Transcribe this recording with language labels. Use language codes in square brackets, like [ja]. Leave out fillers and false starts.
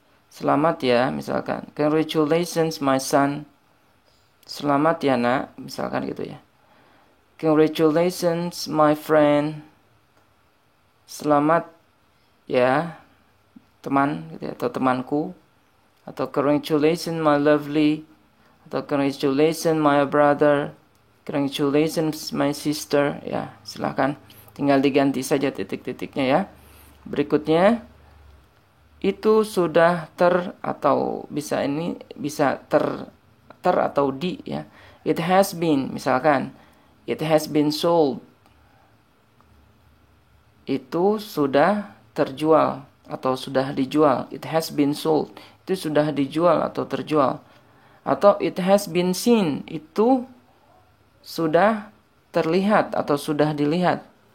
[id] Selamat ya, misalkan. [en] Congratulations my son. [id] Selamat ya nak, misalkan gitu ya. [en] Congratulations my friend. [id] Selamat ya teman gitu ya, atau temanku. [en] Atau congratulations my lovely. Atau congratulations my brother. Congratulations my sister. [id] Ya, silakan. Tinggal diganti saja titik-titiknya ya. Berikutnya itu sudah atau bisa ter atau di ya. [en] It has been, misalkan it has been sold. [id] Itu sudah terjual atau sudah dijual. [en] It has been sold. [id] Itu sudah dijual atau terjual. Atau [en] it has been seen. [id] Itu sudah terlihat atau sudah dilihat.